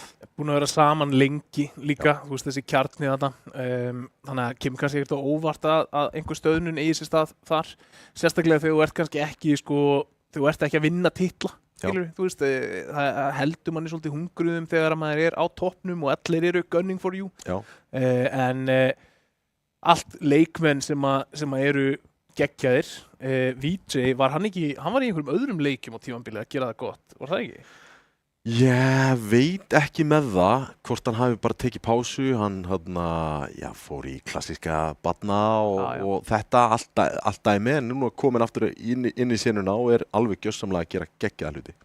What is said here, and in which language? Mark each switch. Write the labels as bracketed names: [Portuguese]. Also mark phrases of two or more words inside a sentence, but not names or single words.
[Icelandic] Búin að vera saman lengi líka, þú veist þessi kjarni þetta. Þannig að kemur kannski ekkert á óvart að einhver stöðnun eigi sér stað þar. Sérstaklega þegar þú ert kannski ekki, þú ert ekki að vinna titla. Þú veist, það heldur manni svolítið hungruðum þegar maður á toppnum og allir eru [English] gunning for you. [Icelandic] En allt leikmenn sem eru geggjaðir, VJ, hann var í einhverjum öðrum leikjum á tímabili að gera það gott, var það ekki? Ég veit ekki með það hvort hann hafi bara tekið pásu, hann fór í klassíska barna og þetta allt dæmi en nú komin aftur inn í senuna og alveg gjörsamlega að gera geggjaða hluti.